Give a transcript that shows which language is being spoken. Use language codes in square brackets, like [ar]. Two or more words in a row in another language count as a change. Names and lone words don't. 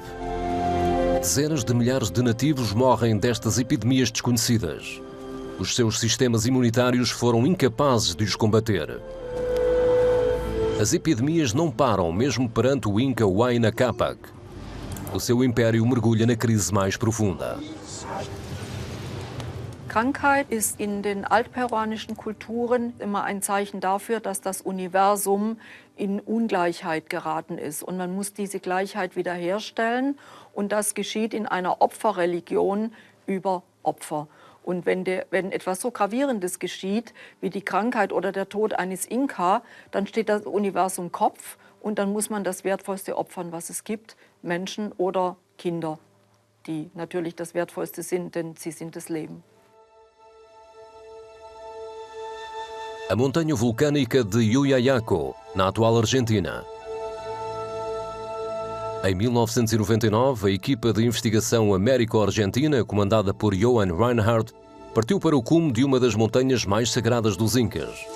[pt] Dezenas de milhares de nativos morrem destas epidemias desconhecidas. Os seus sistemas imunitários foram incapazes de os combater. As epidemias não param mesmo perante o Inca Huayna Capac. O seu império mergulha na crise mais profunda. [de] Krankheit ist in den altperuanischen Kulturen immer ein Zeichen dafür, dass das Universum in Ungleichheit geraten ist. Und man muss diese Gleichheit wiederherstellen. Und das geschieht in einer Opferreligion über Opfer. Und wenn etwas so Gravierendes geschieht, wie die Krankheit oder der Tod eines Inka, dann steht das Universum Kopf und dann muss man das Wertvollste opfern, was es gibt, Menschen oder Kinder, die natürlich das Wertvollste sind, denn sie sind das Leben. [pt] A montanha vulcânica de Yuyayaco, na atual Argentina. Em 1999, a equipa de investigação américo-argentina, comandada por Johann Reinhardt, partiu para o cume de uma das montanhas mais sagradas dos Incas.